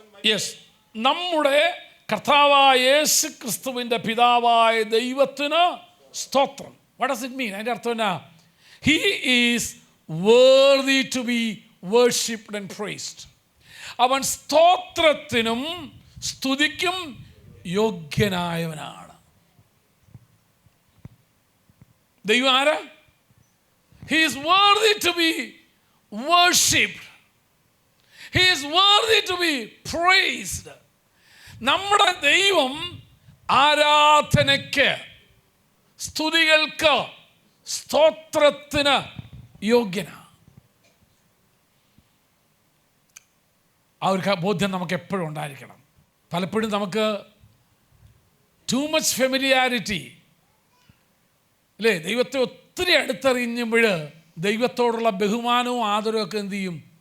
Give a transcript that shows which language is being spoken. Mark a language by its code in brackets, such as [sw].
[ml] Yes, നമ്മുടെ കർത്താവായ യേശു ക്രിസ്തുവിൻ്റെ പിതാവായ ദൈവത്തിന് സ്തോത്രം. [en] What does it mean? [ml] അതിൻ്റെ അർത്ഥം എന്നാ? [en] He is worthy to be worshipped and praised. [ml] അവൻ സ്തോത്രത്തിനും സ്തുതിക്കും യോഗ്യനായവനാണ്. ദൈവം ആരാ? [en] He is worthy to be worshipped. He is worthy to be praised. [ml] നമ്മുടെ ദൈവം ആരാധനയ്ക്ക്, സ്തുതികൾക്ക്, സ്തോത്രത്തിന് യോഗ്യനാണ്. ആ ഒരു ബോധ്യം നമുക്ക് എപ്പോഴും ഉണ്ടായിരിക്കണം. പലപ്പോഴും നമുക്ക് [en] too much familiarity [ml] അല്ലേ, ദൈവത്തെ ഒത്തിരി അടുത്തറിയുമ്പോൾ ദൈവത്തോടുള്ള ബഹുമാനവും ആദരവും ഒക്കെ എന്തു ചെയ്യും?